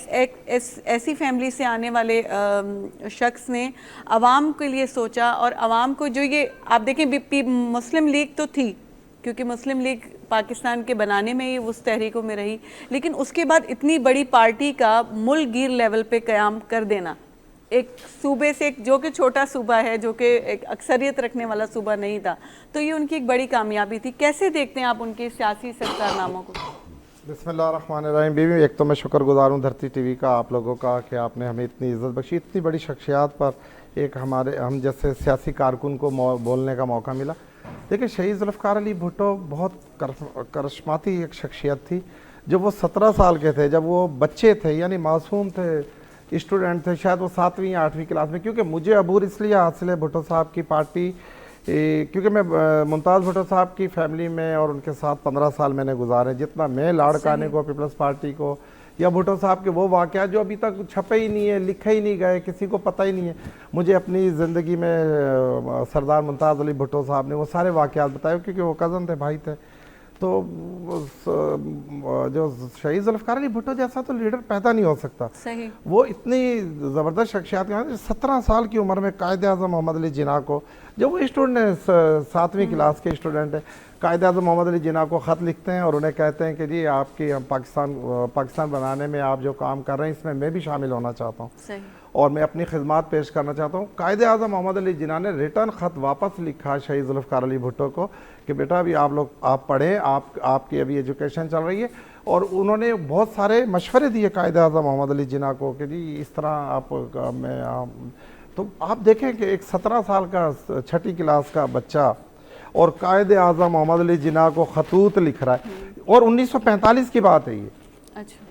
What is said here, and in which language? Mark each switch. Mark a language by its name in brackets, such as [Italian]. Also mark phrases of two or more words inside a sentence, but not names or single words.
[Urdu] ایسی فیملی سے آنے والے شخص نے عوام کے لیے سوچا اور عوام کو جو یہ آپ دیکھیں مسلم لیگ تو تھی کیونکہ مسلم لیگ پاکستان کے بنانے میں ہی اس تحریکوں میں رہی لیکن اسکے بعد اتنی بڑی پارٹی کا ملکگیر لیول پہ قیام کر دینا ایک صوبے سے جو کہ چھوٹا صوبہ ہے جو کہ ایک اکثریت رکھنے والا صوبہ نہیں تھا تو یہ انکی ایک بڑی کامیابی تھی کیسے دیکھتے ہیں آپ انکے سیاسی سرکارناموں کو بسم اللہ الرحمن الرحیم بی بی ایک تو میں شکرگزار ہوں دھرتی ٹی وی کا آپ لوگوں کا کہ آپنے ہمیں اتنی عزت بخشی اتنی بڑی شخصیات پر ایک ہم جیسے سیاسی کارکن کو بولنے کا موقع ملا دیکھیے شہید ذوالفقار علی بھٹو بہت کرشماتی ایک شخصیت تھی جب وہ 17 سال کے تھے جب وہ بچے تھے یعنی معصوم تھے اسٹوڈنٹ تھے شاید وہ ساتویں یا آٹھویں کلاس میں کیونکہ مجھے عبور اسلیے حاصل ہے بھٹو صاحب کی پارٹی کیونکہ میں ممتاز بھٹو صاحب کی فیملی میں اور انکے ساتھ 15 سال مینے گزارے جتنا میں لاڑکانے کو پیپلز پارٹی کو یا بھٹو صاحب کے وہ واقعہ جو ابھی تک چھپے ہی نہیں ہے لکھے ہی نہیں گئے کسی کو پتا ہی نہیں ہے مجھے اپنی زندگی میں سردار ممتاز علی بھٹو صاحب نے وہ سارے واقعات بتائے کیونکہ وہ کزن تھے بھائی تھے تو جو شہید ذوالفقار علی بھٹو جیسا تو لیڈر پیدا نہیں ہو سکتا صحیح وہ اتنی زبردست شخصیت 17 سال کی عمر میں قائد اعظم محمد علی جناح کو جب وہ اسٹوڈنٹ ہے ساتویں کلاس کے اسٹوڈنٹ ہے قائد اعظم محمد علی جناح کو خط لکھتے ہیں اور انہیں کہتے ہیں کہ جی آپکی ہم پاکستان بنانے میں آپ جو کام کر رہے ہیں اسمیں میں بھی شامل ہونا چاہتا ہوں اور میں اپنی خدمت پیش کرنا چاہتا ہوں قائد اعظم محمد علی جناح نے ریٹرن خط واپس لکھا شہید ذوالفقار علی بھٹو کو کہ بیٹا ابھی آپ پڑھیں آپکی ابھی ایجوکیشن چل رہی ہے اور انہوں نے بہت سارے مشورے دیے قائد اعظم محمد علی جناح کو کہ جی اس طرح تو آپ دیکھیں کہ ایک 17 سال کا چھٹی کلاس کا بچہ اور قائد اعظم محمد علی جناح کو خطوط لکھ رہا ہے اور 1945 کی بات ہے یہ اچھا.